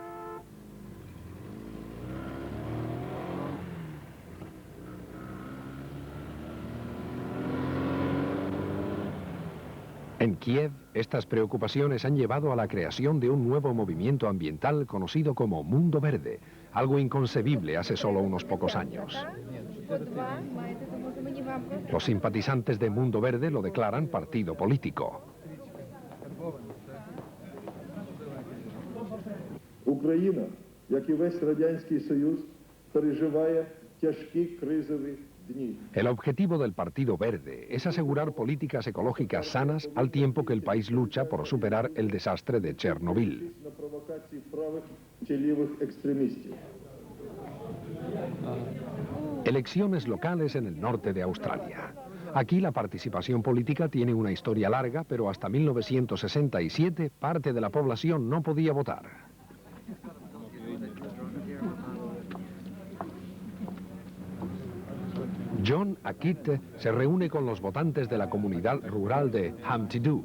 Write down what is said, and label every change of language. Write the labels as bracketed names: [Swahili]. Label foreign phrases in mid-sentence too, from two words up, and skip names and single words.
[Spanish] En Kiev, estas preocupaciones han llevado a la creación de un nuevo movimiento ambiental conocido como Mundo Verde, algo inconcebible hace solo unos pocos años. Los simpatizantes de Mundo Verde lo declaran partido político. [Ukrainian] Україна, як і весь Радянський Союз, переживає тяжкі кризові дні. [Spanish] El objetivo del Partido Verde es asegurar políticas ecológicas sanas al tiempo que el país lucha por superar el desastre de Chernobyl. [Ukrainian] На провокації правих чи лівих екстремістів. [Spanish] Elecciones locales en el norte de Australia. Aquí la participación política tiene una historia larga, pero hasta 1967 parte de la población no podía votar. John Akit se reúne con los votantes de la comunidad rural de Hamtidu.